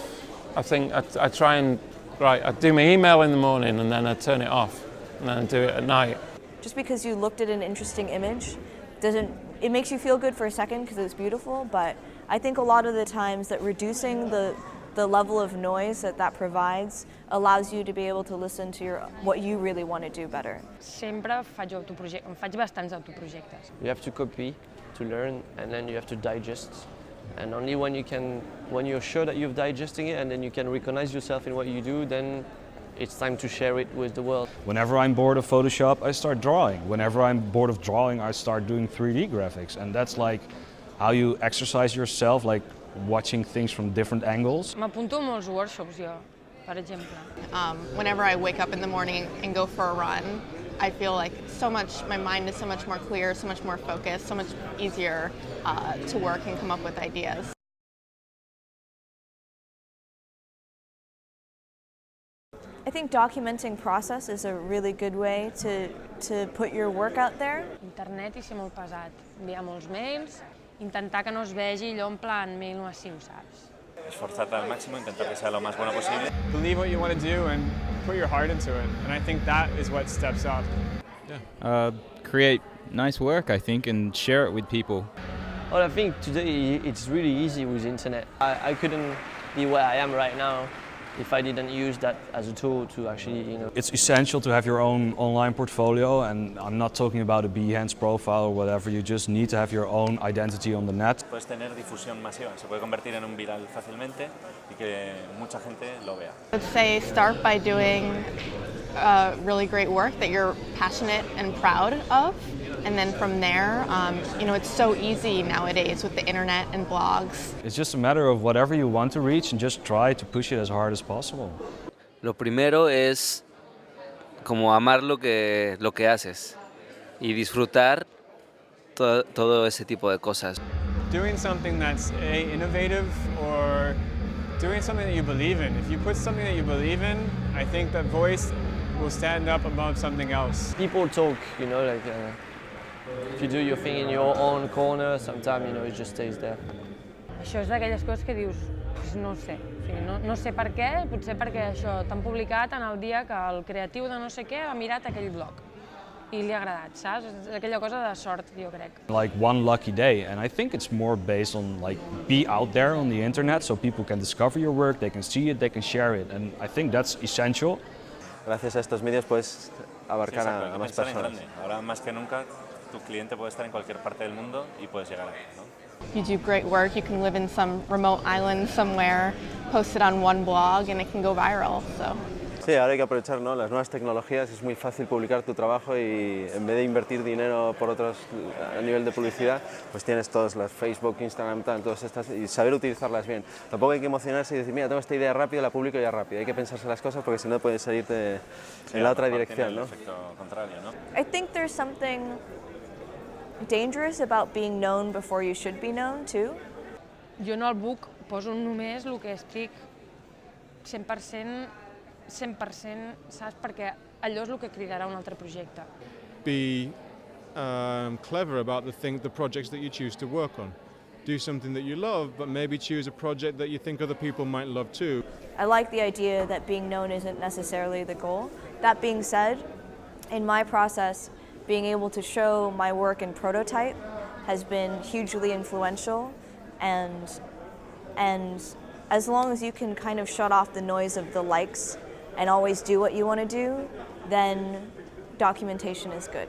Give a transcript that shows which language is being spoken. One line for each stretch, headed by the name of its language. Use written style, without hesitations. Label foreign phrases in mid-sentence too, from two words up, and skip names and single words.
English: I think I try and, I do my email in the morning and then I turn it off and then I do it at night. Just because you looked at an interesting image it makes you feel good for a second because it's beautiful, but I think a lot of the times that reducing the level of noise that provides allows you to be able to listen to what you really want to do better.
Catalan: Sempre em faig bastants autoprojectes.
English: You have to copy, to learn, and then you have to digest. And only when you're sure that you're digesting it and then you can recognize yourself in what you do, then it's time to share it with the world. Whenever I'm bored of Photoshop, I start drawing. Whenever I'm bored of drawing, I start doing 3D graphics. And that's like how you exercise yourself, like watching things from different angles.
Catalan: M'apunto a molts workshops jo, per exemple.
English: Whenever I wake up in the morning and go for a run, I feel like my mind is so much more clear, so much more focused, so much easier to work and come up with ideas. I think documenting process is a really good way to put your work out there.
Catalan: Internet i ser molt pesat, enviar molts mails, intentar que no es vegi allò en plan mail massiu, saps?
Spanish: Esforzarte al máximo, intentar que sea lo más bueno posible.
English: Believe what you want to do and put your heart into it, and I think that is what steps up. Yeah. Create nice work, I think, and share it with people. Well, I think today it's really easy with the internet. I couldn't be where I am right now if I didn't use that as a tool to actually, It's essential to have your own online portfolio, and I'm not talking about a Behance profile or whatever, you just need to have your own identity on the net.
Spanish: Puedes tener difusión masiva, se puede convertir en un viral fácilmente y que mucha gente lo vea.
English: I would say start by doing really great work that you're passionate and proud of, and then from there, it's so easy nowadays with the internet and blogs. It's just a matter of whatever you want to reach and just try to push it as hard as possible.
Spanish: Lo primero es como amar lo que haces y disfrutar todo ese tipo de cosas.
English: Doing something that's innovative or doing something that you believe in. If you put something that you believe in, I think that voice will stand up above something else. People talk, if you do your thing in your own corner, sometimes, it just stays there.
Catalan: Això és d'aquelles coses que dius, no sé, no sé per què, potser perquè això t'han publicat en el dia que el creatiu de no sé què ha mirat aquell blog i li ha agradat, saps? És aquella cosa de sort, jo crec.
English: Like one lucky day, and I think it's more based on be out there on the internet so people can discover your work, they can see it, they can share it, and I think that's essential.
Spanish: Gracias a estos medios puedes abarcar a más personas. Ahora más que nunca tu cliente puede estar en cualquier parte del mundo y puedes llegar a él, ¿no?
English: You do great work, you can live in some remote island somewhere, post it on one blog and it can go viral. So.
Spanish: Sí, ahora hay que aprovechar, ¿no?, las nuevas tecnologías, es muy fácil publicar tu trabajo y en vez de invertir dinero por otros a nivel de publicidad, pues tienes todas las Facebook, Instagram, todas estas, y saber utilizarlas bien. Tampoco hay que emocionarse y decir, mira, tengo esta idea rápida, la publico ya rápido. Hay que pensarse las cosas porque si no puedes salirte en la otra dirección, ¿no? Efecto contrario, ¿no?
English: I think there's something dangerous about being known before you should be known, too.
Catalan: Jo en el book poso només el que estic 100%, saps? Perquè allò és el que cridarà un altre projecte.
English: Be clever about the projects that you choose to work on. Do something that you love, but maybe choose a project that you think other people might love too. I like the idea that being known isn't necessarily the goal. That being said, in my process, being able to show my work in prototype has been hugely influential, and as long as you can kind of shut off the noise of the likes and always do what you want to do, then documentation is good.